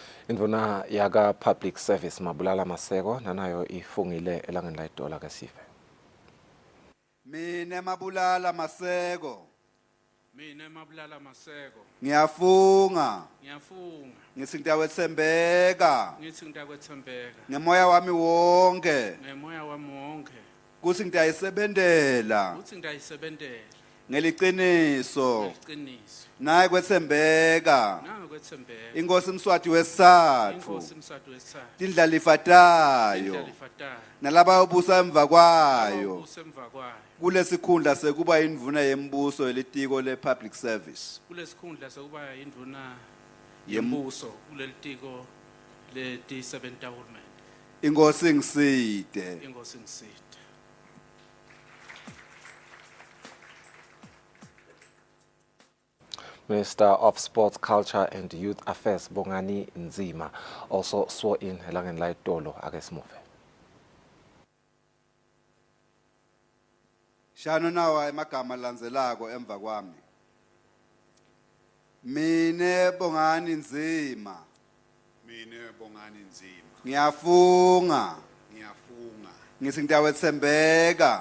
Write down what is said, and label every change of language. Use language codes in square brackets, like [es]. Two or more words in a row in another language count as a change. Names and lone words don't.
[ss] Indvuna yaga [en] public service [ss] Mabulala Maseko nanayo ifungile elangeni la idola kasife. Mine Mabulala Maseko. Mina Mabulala Maseko. Ngiyafunga. Ngiyafunga. Ngithi ngiyawethembeka. Ngithi ngiyakwethembeka. Ngemoya wami wonke. Ngemoya wami wonke. Kuthi ngiyayisebentela. Uthi ngiyayisebentela. Ngeliqiniso. Ngeqiniso. Naye kwethembeka. Nawe kwethembeka. Inkosi Mswati wesithathu. Inkosi Mswati wesithathu. Tindlalifa tayo. Tindlalifa tayo. Nalaba ubusa emva kwayo. Ubusa emva kwayo. Kulesikhundla sekuba indvuna yembuso elitiko le [en] public service. [ss] Kulesikhundla sekuba indvuna yembuso kulelitiko letisebenta uhulumende. Inkosi ngiside. Inkosi ngiside. [en] Minister of Sports, Culture and Youth Affairs Bongani Nzima also swore in [ss] elangeni la idola akesimuve. Shano nawa emagama landzelako emva kwami. Mine Bongani Nzima. Mine Bongani Nzima. Ngiyafunga. Ngiyafunga. Ngithi ngiyawethembeka.